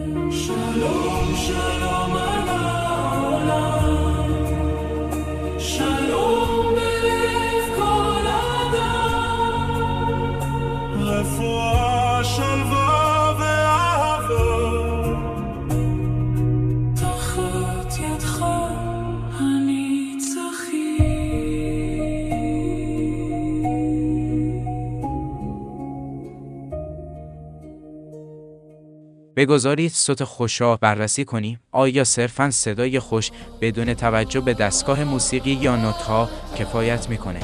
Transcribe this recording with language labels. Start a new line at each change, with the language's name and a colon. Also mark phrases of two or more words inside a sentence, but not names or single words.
Hebrew: שלום, שלום על העולם, שלום בלב כל אדם, רפואה, שלווה ואהבה, תחת ידך
Persian: بگذارید صوت خوش را بررسی کنیم. آیا صرفاً صدای خوش بدون توجه به دستگاه موسیقی یا نوت‌ها کفایت می‌کنه؟